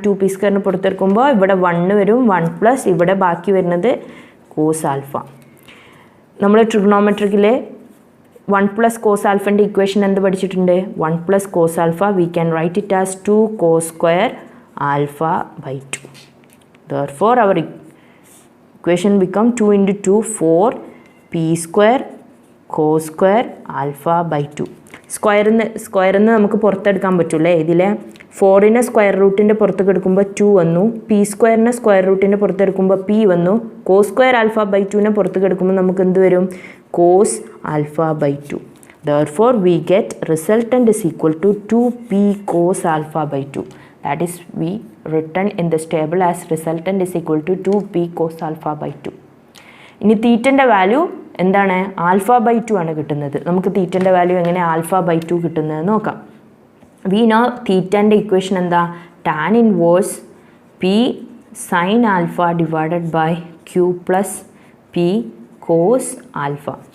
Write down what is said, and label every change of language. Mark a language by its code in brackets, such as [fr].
[ml] 2p സ്ക്വയറിന് പുറത്തെടുക്കുമ്പോൾ ഇവിടെ 1 വരും. 1 പ്ലസ് ഇവിടെ ബാക്കി വരുന്നത് കോസ് ആൽഫ. നമ്മൾ ട്രിഗണോമെട്രിക്കിൽ 1 പ്ലസ് കോസ് ആൽഫൻ്റെ ഇക്വേഷൻ എന്ത് പഠിച്ചിട്ടുണ്ട്? [en] 1 plus cos alpha we can write it as 2 cos square alpha by 2. Therefore, our equation become 2 into 2 4 p square cos square alpha by 2. [ml] സ്ക്വയറിന്ന് നമുക്ക് പുറത്തെടുക്കാൻ പറ്റൂലേ. ഇതിലെ 4നെ സ്ക്വയർ റൂട്ടിൻ്റെ പുറത്തേക്ക് എടുക്കുമ്പോൾ 2 വന്നു. പി സ്ക്വയറിനെ സ്ക്വയർ റൂട്ടിൻ്റെ പുറത്തെടുക്കുമ്പോൾ p വന്നു. കോസ് സ്ക്വയർ ആൽഫ ബൈ 2നെ പുറത്തേക്ക് എടുക്കുമ്പോൾ നമുക്ക് എന്ത് വരും? [en] Cos alpha by 2. Therefore, we get resultant is equal to 2p cos alpha by 2. That is, we written in this table as resultant is equal to 2p cos alpha by 2. [ml] ഇനി തീറ്റൻ്റെ value എന്താണ്? Alpha by 2 ആണ് കിട്ടുന്നത്. നമുക്ക് തീറ്റൻ്റെ value എങ്ങനെ alpha by 2 കിട്ടുന്നത് നോക്കാം. [en] we know [ml] തീറ്റൻ്റെ equation എന്താ? [en] Tan inverse P sine alpha divided by Q plus P cos alpha.